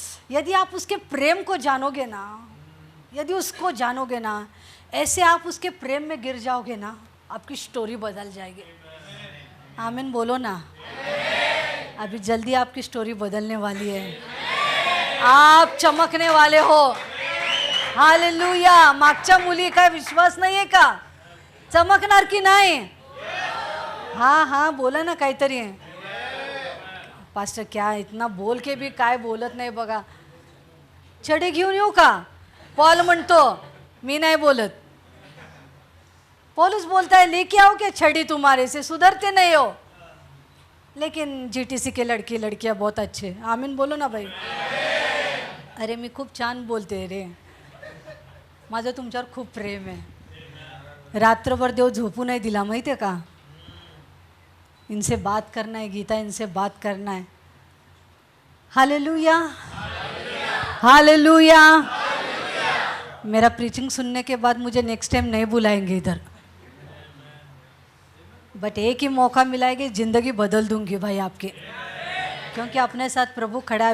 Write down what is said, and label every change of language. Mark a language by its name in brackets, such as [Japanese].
[Hindi] यदि आप उसके प्रेम को जानोगे ना, यदि उसको जानोगे ना, ऐसे आप उसके प्रेम में गिर जाओगे ना, आपकी स्टोरी बदल जाएगी। आमीन बोलो ना। अभी जल्दी आपकी स्टोरी बदलने वाली है, आप चमकने वाले हो। हालेलुया। [Marathi] मागच्या मुली काय विश्वास नाही आहे का? चमकणार की नाही? हाँ हाँ बोला ना काहीतरी। पास्टर [Hindi] क्या इतना बोल के भी [Marathi] काय बोलत नाही बघा। छडी घेऊन येऊ का? पॉल म्हणतो, मी नाही बोलत। [Hindi] पौलुस बोलता है, लेके आओ क्या छड़ी तुम्हारे से, सुधरते नहीं हो। लेकिन जीटीसी के लड़की लड़कियां बहुत अच्छे। आमीन बोलो ना भाई। [Marathi] अरे मी खूप छान बोलते रे, माझं तुमच्यावर खूप प्रेम आहे। रात्रभर देव झोपू नाही दिला, माहिती है का? [Hindi] इनसे बात करना है गीता, इनसे बात करना है। Hallelujah, hallelujah. मेरा प्रीचिंग सुनने के बाद मुझे नेक्स्ट टाइम नहीं बुलाएंगे इधर, बट एक ही मौका मिलाएगी, ज़िंदगी बदल दूंगी भाई आपकी, क्योंकि अपने साथ प्रभु खड़ा है।